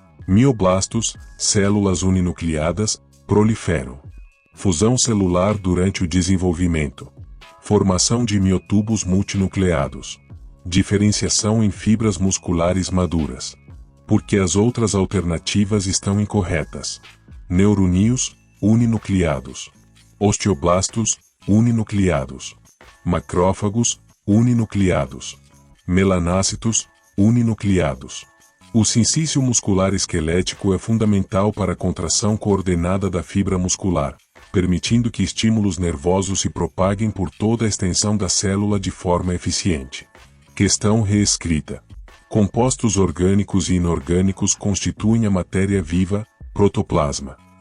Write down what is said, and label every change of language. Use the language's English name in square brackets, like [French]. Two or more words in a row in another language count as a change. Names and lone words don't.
[Portuguese] Mioblastos, células uninucleadas, proliferam. Fusão celular durante o desenvolvimento. Formação de miotubos multinucleados. Diferenciação em fibras musculares maduras. Porque as outras alternativas estão incorretas. Neuronídeos, uninucleados. Osteoblastos, uninucleados. Macrófagos, uninucleados. Melanócitos, uninucleados. O cincício muscular esquelético é fundamental para a contração coordenada da fibra muscular, permitindo que estímulos nervosos se propaguem por toda a extensão da célula de forma eficiente. Questão reescrita. Compostos orgânicos e inorgânicos constituem a matéria viva, protoplasma.